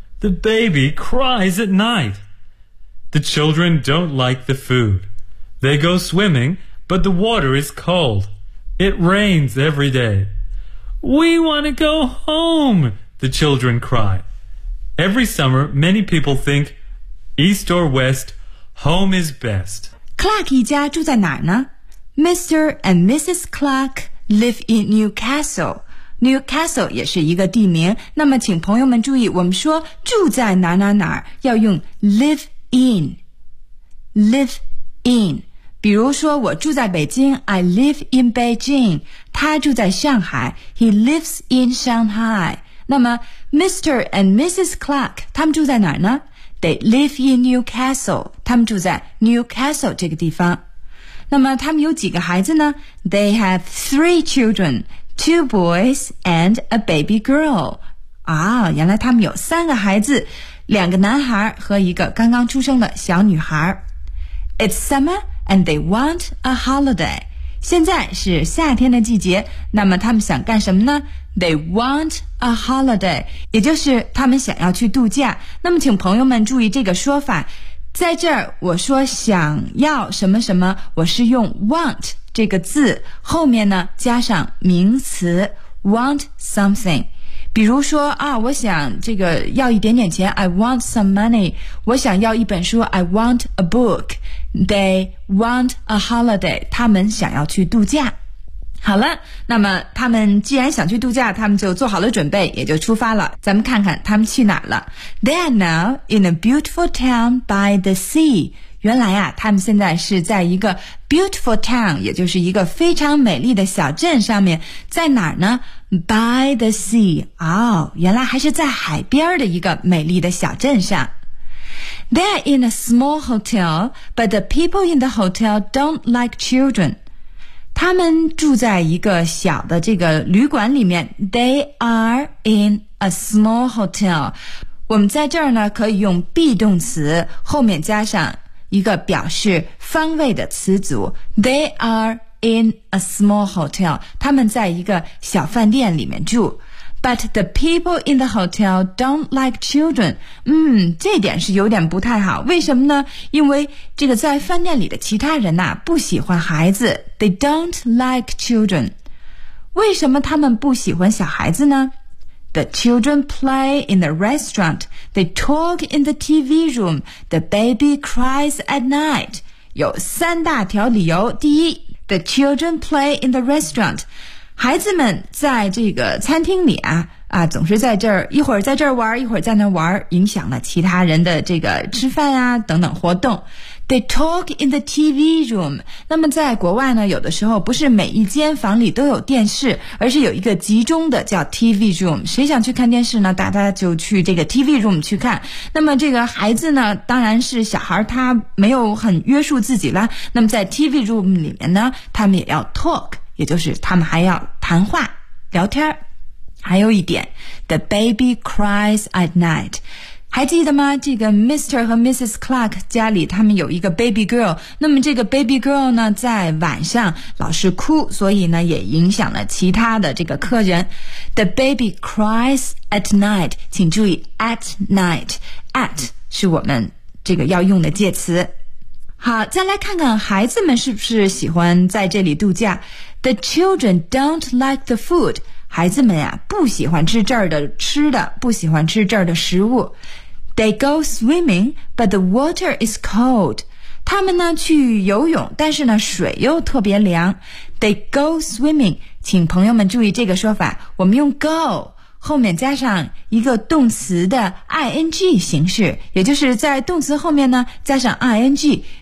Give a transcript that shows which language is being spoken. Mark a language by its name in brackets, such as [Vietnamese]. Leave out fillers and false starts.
[English] The baby cries at night. The children don't like the food. They go swimming, but the water is cold. It rains every day. We want to go home, the children cry. Every summer, many people think, east or west, home is best. [Chinese] Clark 一家住在哪儿呢？Mr. and Mrs. [English] Clark live in Newcastle. Newcastle [Chinese] 也是一个地名。那么请朋友们注意，我们说住在哪哪哪儿，要用 live in, live in. 比如说我住在北京， [English] I live in Beijing. [Chinese] 他住在上海， [English] He lives in Shanghai. [Chinese] 那么 Mr. and Mrs. [English] Clark [Chinese] 他们住在哪儿呢？ [English] They live in Newcastle. [Chinese] 他们住在 Newcastle 这个地方。那么他们有几个孩子呢？ [English] They have three children. Two boys and a baby girl. [Chinese] 啊，原来他们有三个孩子，两个男孩和一个刚刚出生的小女孩。 [English] It's summer and they want a holiday. [Chinese] 现在是夏天的季节，那么他们想干什么呢？ [English] They want a holiday, [Chinese] 也就是他们想要去度假。那么请朋友们注意这个说法，在这儿我说想要什么什么，我是用 want这个字后面呢加上名词 want something。比如说啊，我想这个要一点点钱， [English] I want some money。 [Chinese] 我想要一本书， [English] I want a book。 They want a holiday， [Chinese] 他们想要去度假。好了，那么他们既然想去度假，他们就做好了准备，也就出发了。咱们看看他们去哪了。 [English] They are now in a beautiful town by the sea。 [Chinese] 原来啊，他们现在是在一个 beautiful town, 也就是一个非常美丽的小镇上面。在哪儿呢？ [English] by the sea, [Chinese] 哦，原来还是在海边的一个美丽的小镇上。 [English] They're in a small hotel, but the people in the hotel don't like children. [Chinese] 他们住在一个小的这个旅馆里面。 [English] They are in a small hotel. [Chinese] 我们在这儿呢，可以用 be 动词，后面加上一个表示方位的词组。 [English] They are in a small hotel, [Chinese] 他们在一个小饭店里面住。 [English] But the people in the hotel don't like children, [Chinese] 这点是有点不太好。为什么呢？因为这个在饭店里的其他人不喜欢孩子。 [English] They don't like children. [Chinese] 为什么他们不喜欢小孩子呢？ [English] The children play in the restaurant. They talk in the TV room. The baby cries at night. [Chinese] 有三大条理由。第一， [English] The children play in the restaurant. [Chinese] 孩子们在这个餐厅里总是在这儿，一会儿在这儿玩，一会儿在那玩，影响了其他人的这个吃饭等等活动。 [English] They talk in the TV room. [Chinese] 那么在国外呢，有的时候不是每一间房里都有电视，而是有一个集中的叫 TV room。谁想去看电视呢，大家就去这个 TV room 去看。那么这个孩子呢，当然是小孩，他没有很约束自己啦。那么在 TV room 里面呢，他们也要 talk， 也就是他们还要谈话聊天。还有一点， [English] The baby cries at night， [Chinese] 还记得吗？这个 Mr. 和 Mrs. Clark 家里他们有一个 baby girl， 那么这个 baby girl 呢在晚上老是哭，所以呢也影响了其他的这个客人。 [English] The baby cries at night， [Chinese] 请注意 at night， at 是我们这个要用的介词。好，再来看看孩子们是不是喜欢在这里度假。 [English] The children don't like the food， [Chinese] 孩子们呀，不喜欢吃这儿的吃的，不喜欢吃这儿的食物。 [English] They go swimming, but the water is cold. [Chinese] 他们呢，去游泳，但是呢，水又特别凉。 [English] They go swimming， [Chinese] 请朋友们注意这个说法，我们用 go 后面加上一个动词的 ing 形式，也就是在动词后面呢，加上 ing。